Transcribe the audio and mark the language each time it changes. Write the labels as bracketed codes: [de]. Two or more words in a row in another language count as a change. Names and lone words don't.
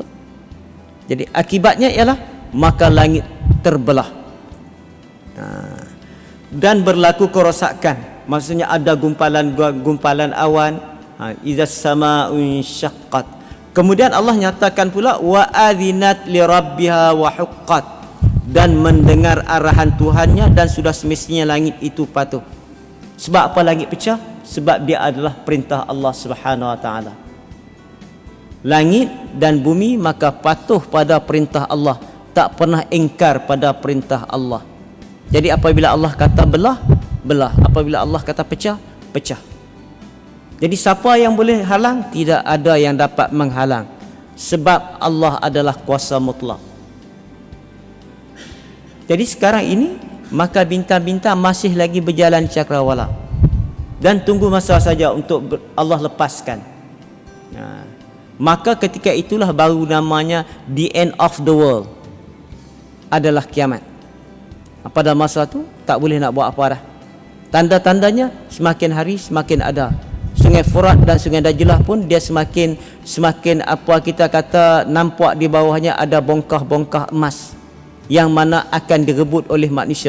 [ms] Jadi akibatnya ialah maka langit terbelah dan berlaku kerosakan. Maksudnya ada gumpalan awan. [ar] إذا السماء انشقت. [ms] Kemudian Allah nyatakan pula [ar] وأذنت لربها وحقت, [ms] dan mendengar arahan Tuhannya dan sudah semestinya langit itu patuh. Sebab apa langit pecah? Sebab dia adalah perintah Allah [ar] سبحانه وتعالى. [ms] Langit dan bumi maka patuh pada perintah Allah, tak pernah ingkar pada perintah Allah. Jadi apabila Allah kata belah, belah. Apabila Allah kata pecah, pecah. Jadi siapa yang boleh halang? Tidak ada yang dapat menghalang. Sebab Allah adalah kuasa mutlak. Jadi sekarang ini maka bintang-bintang masih lagi berjalan cakrawala. Dan tunggu masa saja untuk Allah lepaskan. Maka ketika itulah baru namanya [en] the end of the world, [ms] adalah kiamat. Pada masa tu tak boleh nak buat apa dah. Tanda-tandanya semakin hari semakin ada. Sungai Furat dan Sungai Dajlah pun dia semakin apa kita kata nampak di bawahnya ada bongkah-bongkah emas yang mana akan direbut oleh manusia.